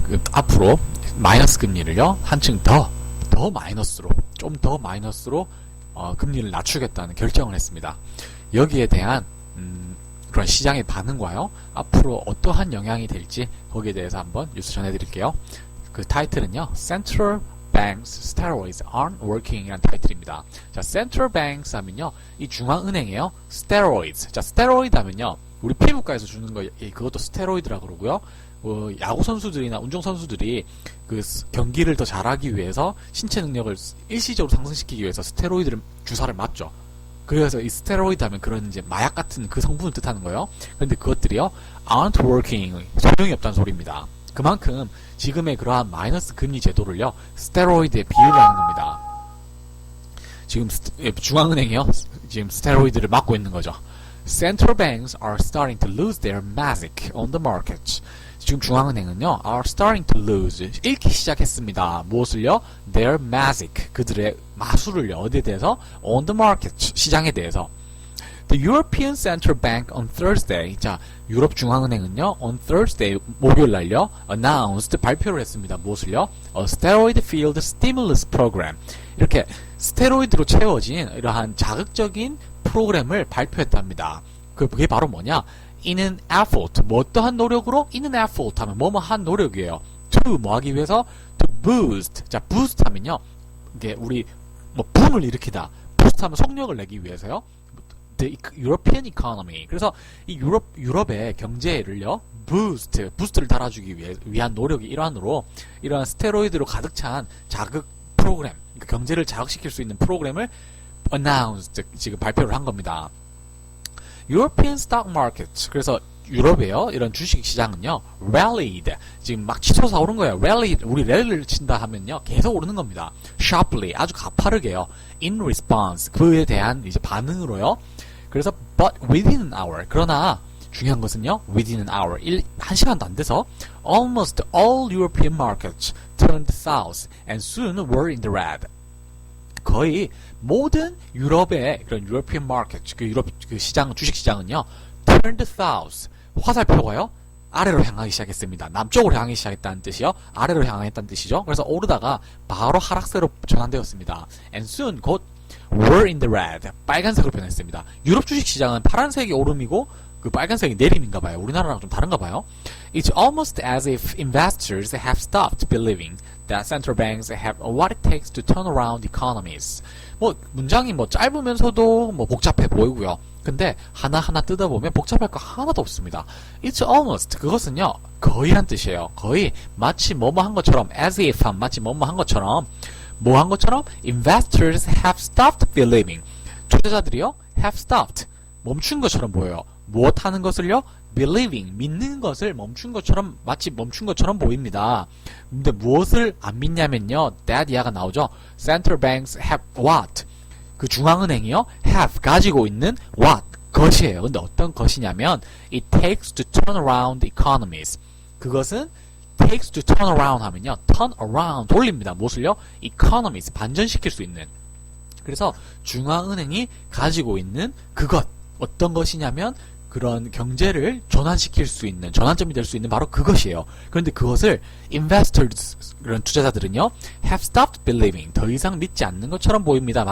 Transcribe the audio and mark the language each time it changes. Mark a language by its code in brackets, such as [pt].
[ko] 앞으로 마이너스 금리를요, 한층 더 마이너스로, 좀 더 마이너스로, 금리를 낮추겠다는 결정을 했습니다. 여기에 대한, 그런 시장의 반응과요, 앞으로 어떠한 영향이 될지, 거기에 대해서 한번 뉴스 전해드릴게요. 그 타이틀은요, [en] Central Banks Steroids Aren't Working [ko] 이라는 타이틀입니다. 자, Central Banks 하면요, 이 중앙은행이에요. [en] Steroids. [ko] 자, 스테로이드 하면요, 우리 피부과에서 주는 거, 그것도 스테로이드라 그러고요. 야구 선수들이나 운동 선수들이 그 경기를 더 잘하기 위해서 신체 능력을 일시적으로 상승시키기 위해서 스테로이드를 주사를 맞죠. 그래서 이 스테로이드 하면 그런 이제 마약 같은 그 성분을 뜻하는 거예요. 그런데 그것들이요, [en] aren't working, [ko] 소용이 없다는 소리입니다. 그만큼 지금의 그러한 마이너스 금리 제도를요, 스테로이드에 비유를 하는 겁니다. 지금 중앙은행이요, 지금 스테로이드를 막고 있는 거죠. [en] Central banks are starting to lose their magic on the market. [ko] 지금 중앙은행은요, [en] are starting to lose, [ko] 잃기 시작했습니다. 무엇을요? [en] Their magic, [ko] 그들의 마술을요, 어디에 대해서? [en] On the market, 시장에 대해서. The European Central Bank on Thursday, [ko] 자, 유럽 중앙은행은요, [en] on Thursday, [ko] 목요일 날요, [en] announced, [ko] 발표를 했습니다. 무엇을요? [en] A steroid-filled stimulus program. [ko] 이렇게 스테로이드로 채워진 이러한 자극적인 프로그램을 발표했답니다. 그게 바로 뭐냐? [en] In an effort, [ko] 뭐 어떠한 노력으로? In an effort 하면 뭐뭐한 노력이에요. To, 뭐 하기 위해서? [en] To boost. [ko] 자, boost 하면요, 이게 우리 뭐 붐을 일으키다. boost 하면 속력을 내기 위해서요. [en] The European economy. [ko] 그래서 이 유럽의 경제를요, 부스트를 달아주기 위한 노력의 일환으로 이러한 스테로이드로 가득 찬 자극 프로그램, 그러니까 경제를 자극시킬 수 있는 프로그램을 announced, 지금 발표를 한 겁니다. [en] European stock market. [ko] 그래서 유럽에요, 이런 주식 시장은요, rallied. 지금 막 치솟아 오른 거예요. [en] rallied. [ko] 우리 랠리를 친다 하면요, 계속 오르는 겁니다. [en] sharply. [ko] 아주 가파르게요. [en] in response. [ko] 그에 대한 이제 반응으로요. [en] 그래서 but within an hour. [ko] 그러나 중요한 것은요, [en] within an hour. [ko] 1시간도 안 돼서 [en] almost all European markets turned south and soon were in the red. [ko] 거의 모든 유럽의 그런 [en] European market, [ko] 그 유럽 그 시장, 주식 시장은요, [en] turned south. [ko] 화살표가요, 아래로 향하기 시작했습니다. 남쪽으로 향하기 시작했다는 뜻이요. 아래로 향했다는 뜻이죠. 그래서 오르다가 바로 하락세로 전환되었습니다. [en] And soon, [ko] 곧 [en] were in the red. [ko] 빨간색으로 변했습니다. 유럽 주식 시장은 파란색이 오름이고 그 빨간색이 내림인가 봐요. 우리나라랑 좀 다른가 봐요. [en] It's almost as if investors have stopped believing that central banks have what it takes to turn around economies. [ko] 뭐 문장이 뭐 짧으면서도 뭐 복잡해 보이고요. 근데 하나하나 뜯어보면 복잡할 거 하나도 없습니다. [en] It's almost, [ko] 그것은요, 거의란 뜻이에요. 거의 마치 뭐뭐 한 것처럼, [en] as if [ko] 한 마치 뭐뭐 한 것처럼, 뭐 한 것처럼 [en] investors have stopped believing. [ko] 투자자들이요, [en] have stopped, [ko] 멈춘 것처럼 보여요. 무엇 하는 것을요? believing, 믿는 것을 멈춘 것처럼, 마치 멈춘 것처럼 보입니다. 근데 무엇을 안 믿냐면요, that 이하가 나오죠. [en] Central banks have what? [ko] 그 중앙은행이요, have, 가지고 있는 what? 것이에요. 근데 어떤 것이냐면 [en] it takes to turn around economies. [ko] 그것은 [en] takes to turn around [ko] 하면요, [en] turn around, [ko] 돌립니다. 무엇을요? economies, 반전시킬 수 있는. 그래서 중앙은행이 가지고 있는 그것, 어떤 것이냐면 그런 경제를 전환시킬 수 있는, 전환점이 될 수 있는 바로 그것이에요. 그런데 그것을 investors, 그런 투자자들은요, [en] have stopped believing, [ko] 더 이상 믿지 않는 것처럼 보입니다.